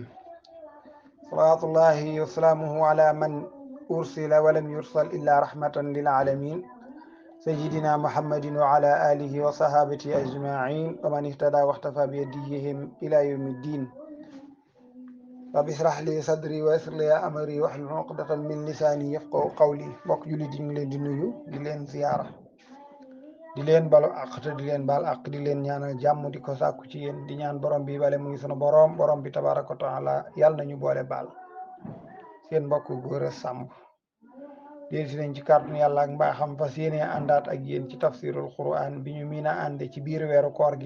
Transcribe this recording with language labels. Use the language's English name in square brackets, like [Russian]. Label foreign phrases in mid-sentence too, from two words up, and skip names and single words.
[Arabic] صلاة الله وسلامه على من أرسل ولم يرسل إلا رحمة للعالمين سيدنا محمد وعلى آله وصحابته أجمعين ومن اهتدى واختفى بهديهم إلى يوم الدين. رب اشرح لي صدري ويسر لي أمري واحلل عقدة من لساني يفقهوا قولي. [Wolof] mbokk jullit yi ñu leen di nuyu di leen ziyaara di leen balu àq te di leen baal àq di leen ñaanal jàmm di ko sàkku ci yéen di ñaan borom bi bale muy sunu borom bi [Arabic] تبارك وتعالى [Wolof] yàlla nañu boole baal. seen mbokk Gora Samb dellusi nañ ci kàttanu yàlla ak mbaaxam fas yéene àndaat ak yéen ci [Arabic] تفسير القرآن [Wolof] bi ñu miin a ànde ci biir weeru koor gi.